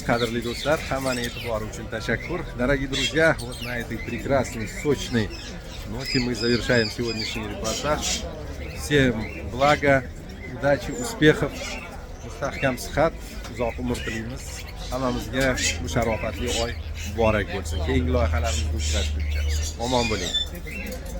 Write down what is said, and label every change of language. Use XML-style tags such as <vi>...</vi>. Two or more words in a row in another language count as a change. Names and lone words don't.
<uz>Qadrli do'stlar, hammaning e'tibori uchun tashakkur.</uz> <ru>Дорогие друзья, вот на этой прекрасной, сочной ноте мы завершаем сегодняшний репортаж. Всем блага, удачи, успехов,</ru> <uz>mustahkam sihat, uzoq umr tilaymiz. Hammamizga bu sharofatli oy muborak bo'lsin. Keyingi loyihalarimizni uchrashguncha omon bo'ling.</uz>